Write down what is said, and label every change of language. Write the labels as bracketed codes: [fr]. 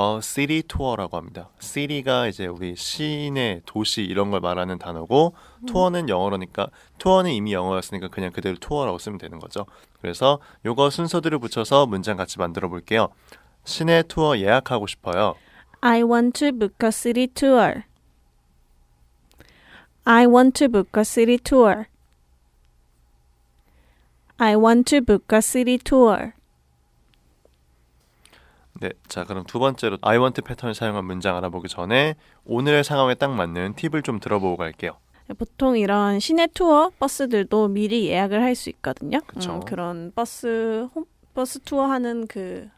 [ko] city 투어라고 합니다. city가 이제 우리 시내 도시 이런 걸 말하는 단어고 투어는 영어로니까 투어는 이미 영어였으니까 그냥 그대로 투어라고 쓰면 되는 거죠. 그래서 요거 순서대로 붙여서 문장 같이 만들어 볼게요. 시내 투어 예약하고 싶어요. [en] I want to book a city tour. I want to book a city tour. I want to book a city tour. [ko] 네, 자 그럼 두 번째로 I want 패턴을 사용한 문장 알아보기 전에 오늘의 상황에 딱 맞는 팁을 좀 들어보고 갈게요. 보통 이런 시내 투어 버스들도 미리 예약을 할 수 있거든요. 그쵸. 그런 버스 투어 하는 그